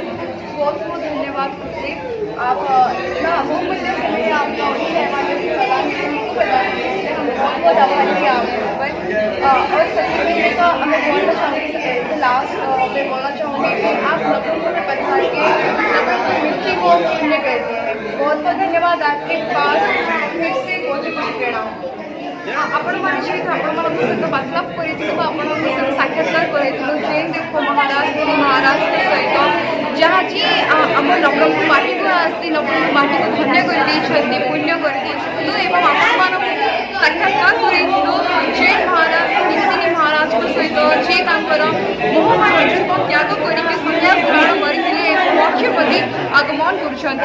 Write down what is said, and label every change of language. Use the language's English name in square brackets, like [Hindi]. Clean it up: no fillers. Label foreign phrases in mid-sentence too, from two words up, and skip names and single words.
[Hindi] बहुत बहुत धन्यवाद कुलदीप, आप इतना बहुमूल्य समय आपका उन्हें हमारे प्रदान किया, हम बहुत बहुत आभारी हैं आपके ऊपर। और सच्ची में का मैं बोलना चाहूँगी, लास्ट मैं बोलना चाहूँगी कि आप नवरंगपुर में पधार के नवरंगपुर मिट्टी को पुण्य करते हैं। बहुत बहुत धन्यवाद आपके पास फिर से कोटि कोटि प्रणाम। [Odia] ଆପଣମାନେ ଯେହେତୁ ଆପଣମାନଙ୍କ ସହିତ ବାର୍ତ୍ତାଳାପ କରିଥିଲୁ ବା ଆପଣଙ୍କ ସହିତ ସାକ୍ଷାତକାର କରିଥିଲୁ ଜୈନ ଦେବ ମହାରାଜ ମହାରାଜଙ୍କ ସହିତ ଯାହାକି ଆମ ନବରଙ୍ଗପୁର ମାଟିକୁ ଆସି ନବରଙ୍ଗପୁର ମାଟିକୁ ଧନ୍ୟ କରିଦେଇଛନ୍ତି, ପୁଣ୍ୟ କରିଦେଇଛନ୍ତି ଏବଂ ଆପଣମାନଙ୍କୁ ସାକ୍ଷାତକାର କରିଥିଲୁ ଜୈନ ମହାରାଜ ନିତିଦିନି ମହାରାଜଙ୍କ ସହିତ ଯିଏ ତାଙ୍କର ମୋହମଞ୍ଜନକୁ ତ୍ୟାଗ କରିକି ସନ୍ନ୍ୟାସ ଗ୍ରହଣ କରିଥିଲେ ଏବଂ ମୋକ୍ଷପତି ଆଗମନ କରୁଛନ୍ତି।